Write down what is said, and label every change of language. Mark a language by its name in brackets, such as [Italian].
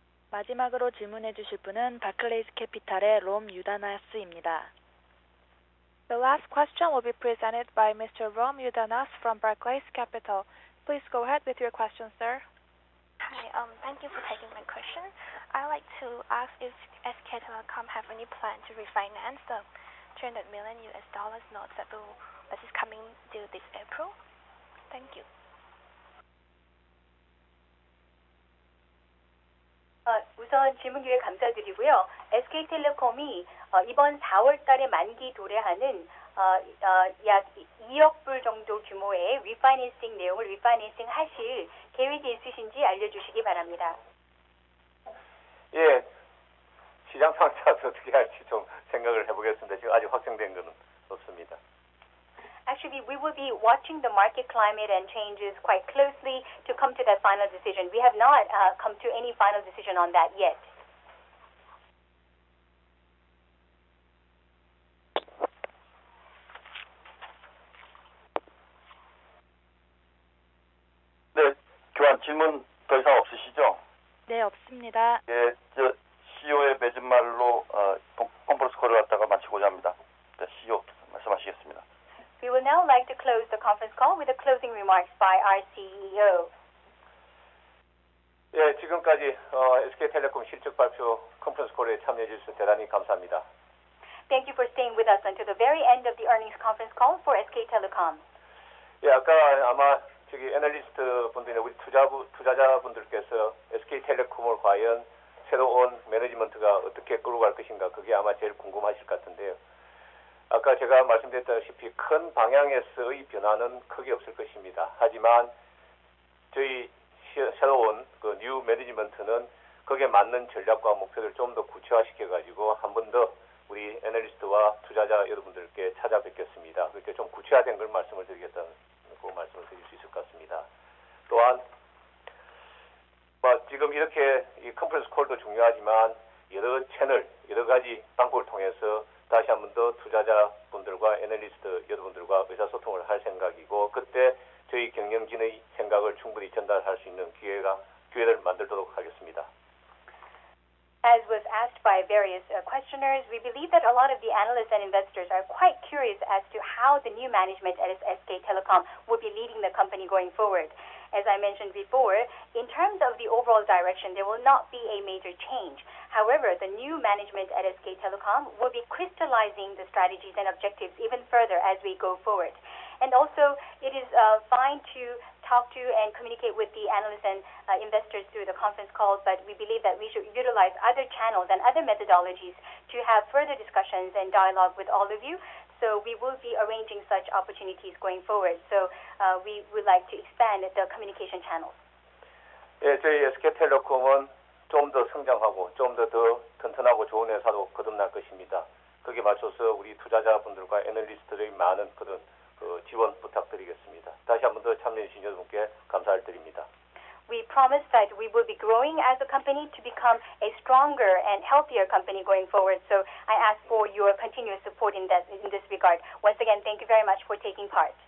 [Korean] 마지막으로 질문해 주실 분은 바클레이스 캐피탈의 롬 유다나스입니다. [English] The last question will be presented by Mr. Rom Yudanas from Barclays Capital. Please go ahead with your question, sir. Hi, thank you for taking my question. I'd like to ask if SK Telecom have any plan to refinance the $300 million notes that is coming due this April? Thank you. [Korean] 우선 질문 기회 감사드리고요. SK텔레콤이 이번 4월 달에 만기 도래하는 약 2억 불 정도 규모의 리파이낸싱 내용을 리파이낸싱 하실 계획이 있으신지 알려주시기 바랍니다. 예, 시장 상태에서 어떻게 할지 좀 생각을 해보겠습니다. 지금 아직 확정된 것은 없습니다. [English] Actually, we will be watching the market climate and changes quite closely to come to that final decision. We have not come to any final decision on that yet. [Korean] 네, 교환 질문 더 이상 없으시죠? 네, 없습니다. 예, 저 CEO의 맺은말로 컨퍼런스 콜을 갖다가 마치고자 합니다. 네, CEO 말씀하시겠습니다. [English] We will now like to close the conference call with the closing remarks by our CEO. [Korean] 예, 지금까지 SK텔레콤 실적 발표 컨퍼런스 콜에 참여해 주셔서 대단히 감사합니다. [English] Thank you for staying with us until the very end of the earnings conference call for SK Telecom. [Korean] 예, 아까 아마 저기 애널리스트 분들이나 우리 투자자분들께서 SK텔레콤을 과연 새로운 매니지먼트가 어떻게 끌고 갈 것인가 그게 아마 제일 궁금하실 것 같은데요. 아까 제가 말씀드렸다시피 큰 방향에서의 변화는 크게 없을 것입니다. 하지만 저희 새로운 그 뉴 매니지먼트는 거기에 맞는 전략과 목표를 좀 더 구체화시켜가지고 한 번 더 우리 애널리스트와 투자자 여러분들께 찾아뵙겠습니다. 그렇게 좀 구체화된 걸 말씀을 드리겠다는 그 말씀을 드릴 수 있을 것 같습니다. 또한 지금 이렇게 이 컨퍼런스 콜도 중요하지만 여러 채널, 여러 가지 방법을 통해서 다시 한 번 더 투자자분들과 애널리스트 여러분들과 의사소통을 할 생각이고 그때 저희 경영진의 생각을 충분히 전달할 수 있는 기회를 만들도록 하겠습니다. [English] As was asked by various questioners, we believe that a lot of the analysts and investors are quite curious as to how the new management at SK Telecom will be leading the company going forward. As I mentioned before, in terms of the overall direction, there will not be a major change. However, the new management at SK Telecom will be crystallizing the strategies and objectives even further as we go forward. And also, it is fine to talk to and communicate with the analysts and investors through the conference calls, but we believe that we should utilize other channels and other methodologies to have further discussions and dialogue with all of you. So we will be arranging such opportunities going forward. So we would like to expand the communication channels. [Korean] 예, 저희 SK텔레콤은 좀 더 성장하고 좀 더 튼튼하고 좋은 회사로 거듭날 것입니다. 거기에 맞춰서 우리 투자자분들과 애널리스트들의 많은 그런 지원 부탁드리겠습니다. 다시 한 번 더 참여해 주신 여러분께 감사를 드립니다. [English] We promise that we will be growing as a company to become a stronger and healthier company going forward. So I ask for your continuous support in this regard. Once again, thank you very much for taking part.